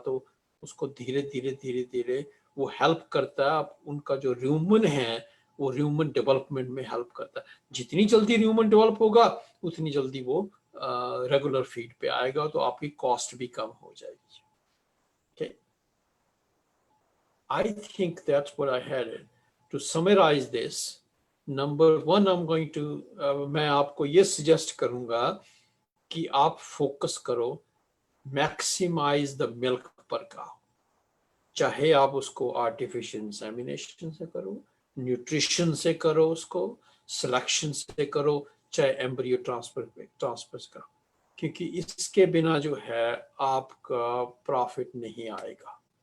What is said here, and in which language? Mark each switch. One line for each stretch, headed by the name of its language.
Hindi: तो उसको धीरे धीरे धीरे धीरे वो हेल्प करता है। उनका जो र्यूमन है वो र्यूमन डेवलपमेंट में हेल्प करता है। जितनी जल्दी र्यूमन डेवलप होगा उतनी जल्दी वो रेगुलर फीड पे आएगा, तो आपकी कॉस्ट भी कम हो जाएगी।
English: okay. I think that's what I had to summarize this. Number 1 I'm going to
Hindi: मैं आपको ये सजेस्ट करूंगा कि आप फोकस करो
English: Maximise the milk per cow.
Hindi: चाहे आप उसको आर्टिफिशियल इंसेमिनेशन से करो, न्यूट्रिशन से करो, उसको सिलेक्शन से करो, चाहे एम्ब्रियो ट्रांसफर करो, क्योंकि इसके बिना जो है आपका प्रॉफिट नहीं आएगा।